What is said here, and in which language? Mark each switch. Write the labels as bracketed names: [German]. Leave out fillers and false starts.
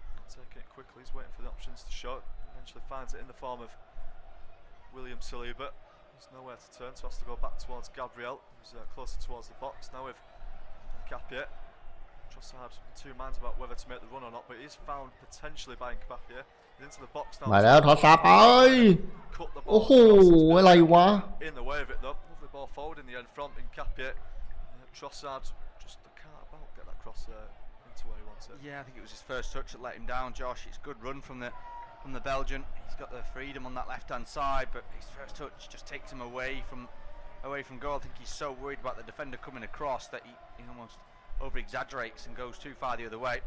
[English] Taking it quickly, he's waiting for the options to show. Eventually finds it in the form of William Saliba. There's nowhere to turn, so has to go back towards Gabriel, who's closer towards the box. Now with Capie. Trossard in two minds about whether to make the run or not, but he's found potentially by Capie. He's into the box now. [Thai] มาแล้วทอสซาไปโอ้โหอะไรวะ [English] In the way of it though. Lovely ball forward in the end from Capie. Trossard just can't about get that cross into where he wants it. Yeah, I think it was his first touch that let him down, Josh. It's a good run from the Belgian. He's got the freedom on that left-hand side, but his first touch just takes him away from goal. I think he's so worried about the defender coming across that he almost over-exaggerates and goes too far the other way.